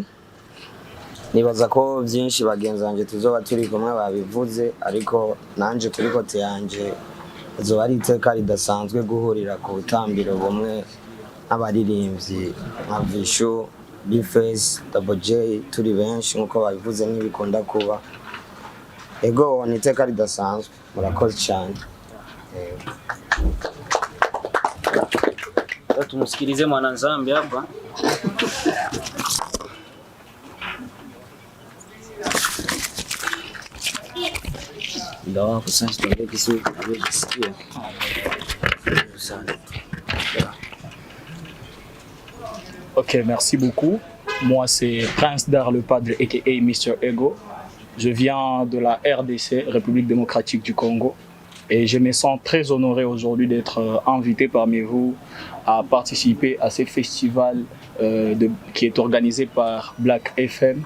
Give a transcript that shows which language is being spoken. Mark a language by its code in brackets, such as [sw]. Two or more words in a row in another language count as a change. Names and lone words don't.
[rn] Nibaza ko byinshi bagenzi banje tuzoba turi kumwe babivuze, ariko nanje kuri kote yanje hazoba ari iteka ridasanzwe guhurira ku butambiro bumwe n'abaririmbyi nka Vishu, Bface, Double J turi benshi nkuko babivuze n'ibikunda kuba. Ego ni iteka ridasanzwe, murakoze cyane. [sw] Tumusikilize mwananzambi hapa. Ndio kwa sasa tunaongea Kiswahili tunasikia. [fr] Ok, merci beaucoup. Moi, c'est Prince Dar le Padre, aka Mr. Ego. Je viens de la RDC, République démocratique du Congo. Et je me sens très honoré aujourd'hui d'être invité parmi vous à participer à ce festival qui est organisé par Black FM.